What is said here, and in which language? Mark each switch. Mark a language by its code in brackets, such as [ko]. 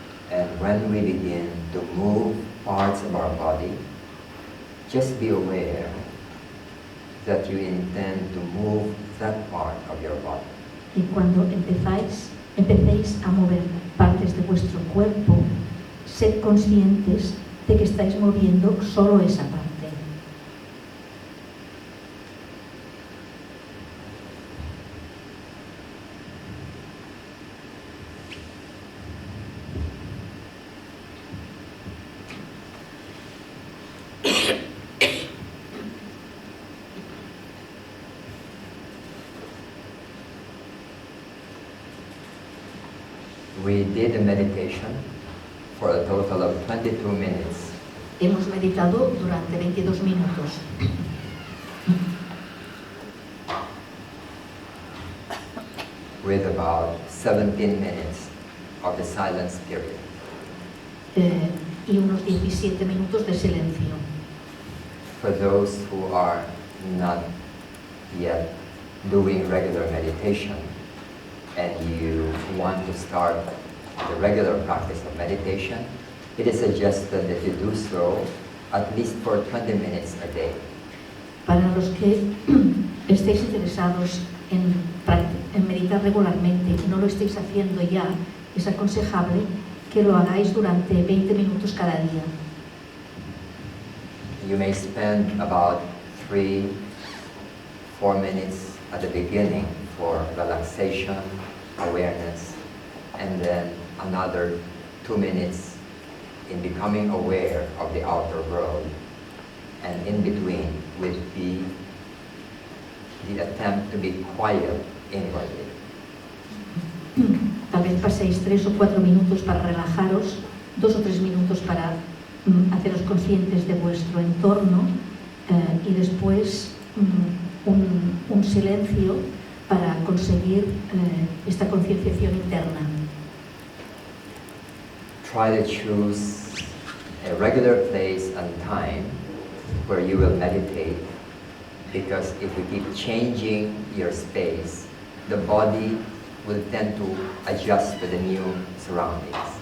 [en] And when we begin to move parts of our body, just be aware that you intend to move that part of your body. [es] Y cuando empecéis a mover partes de vuestro cuerpo, sed conscientes de que estáis moviendo solo esa parte. [en] We did a meditation for a total of 22 minutes. [es] Hemos meditado durante 22 minutos. [en] With about 17 minutes of the silence period. [es] Y unos 17 minutos de silencio. [en] For those who are not yet doing regular meditation, and you want to start the regular practice of meditation, it is suggested that you do so at least for 20 minutes a day. [es] Para los que estéis interesados en meditar regularmente y no lo estéis haciendo ya, es aconsejable que lo hagáis durante 20 minutos cada día. [en] You may spend about 3-4 minutes at the beginning for relaxation, awareness, and then another 2 minutes in becoming aware of the outer world, and in between would be the attempt to be quiet inwardly. [es] Tal vez paséis 3 o 4 minutos para relajaros, 2 o 3 minutos para haceros conscientes de vuestro entorno y después un silencio para conseguir esta concienciación interna. [en] Try to choose a regular place and time where you will meditate, because if you keep changing your space, the body will tend to adjust to the new surroundings.